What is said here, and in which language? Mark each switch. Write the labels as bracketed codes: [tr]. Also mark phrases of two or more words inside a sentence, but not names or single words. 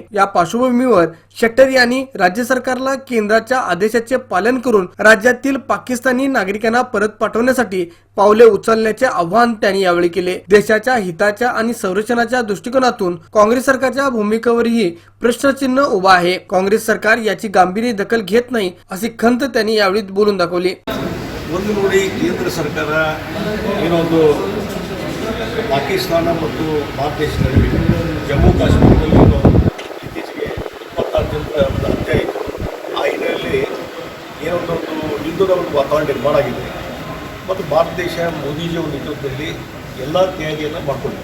[mr] या पार्श्वभूमीवर शेट्टर यांनी राज्य सरकारला केंद्राच्या आदेशाचे पालन करून राज्यातील पाकिस्तानी नागरिकांना परत पाठवण्यासाठी पावले उचलण्याचे आवाहन त्यांनी यावेळी केले। देशाच्या हिताच्या आणि संरक्षणाच्या दृष्टिकोनातून काँग्रेस सरकारच्या भूमिकेवरही प्रश्नचिन्ह उभा आहे। काँग्रेस सरकार याची गांभीर्य दखल घेत नाही अशी खंत त्यांनी यावेळी बोलून दाखवली। [kn] ಒಂದು ನೋಡಿ ಕೇಂದ್ರ ಸರ್ಕಾರ ಏನೊಂದು ಪಾಕಿಸ್ತಾನ ಮತ್ತು ಭಾರತ ದೇಶದ ನಡುವೆ ಜಮ್ಮು ಕಾಶ್ಮೀರದಲ್ಲಿ ಇತ್ತೀಚೆಗೆ 26 ಜನರ ಹತ್ಯೆ ಆಯಿತು। ಆ ಹಿನ್ನೆಲೆಯಲ್ಲಿ ಏನೊಂದು ಯುದ್ಧದ ಒಂದು ವಾತಾವರಣ ನಿರ್ಮಾಣ ಆಗಿದೆ ಮತ್ತು ಭಾರತ ದೇಶ ಮೋದಿಜಿಯವರ ನೇತೃತ್ವದಲ್ಲಿ ಎಲ್ಲ ತಯಾರಿಯನ್ನು ಮಾಡಿಕೊಂಡಿದೆ।